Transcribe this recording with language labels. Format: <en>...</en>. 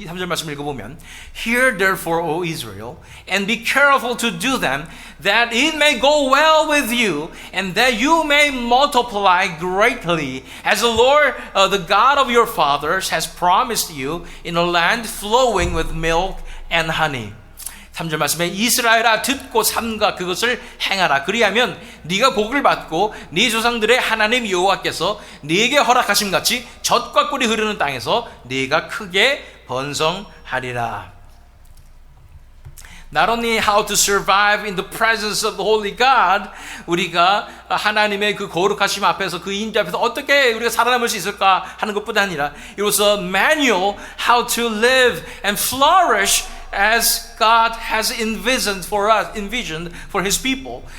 <ko>3절 말씀 읽어보면</ko> <en>Hear therefore, O Israel, and be careful to do them, that it may go well with you, and that you may multiply greatly, as the Lord, the God of your fathers, has promised you, in a land flowing with milk and honey.</en> <ko>3절 말씀에 이스라엘아 듣고 삼가 그것을 행하라. 그리하면 네가 복을 받고 네 조상들의 하나님 여호와께서 네게 허락하심 같이 젖과 꿀이 흐르는 땅에서 네가 크게 번성하리라.</ko> <en>Not only how to survive in the presence of the Holy God,</en> <ko>우리가 하나님의 그 거룩하심 앞에서 그 인자 앞에서 어떻게 우리가 살아남을 수 있을까 하는 것뿐 아니라</ko> <en>it was a manual how to live and flourish as God has envisioned for His people.</en>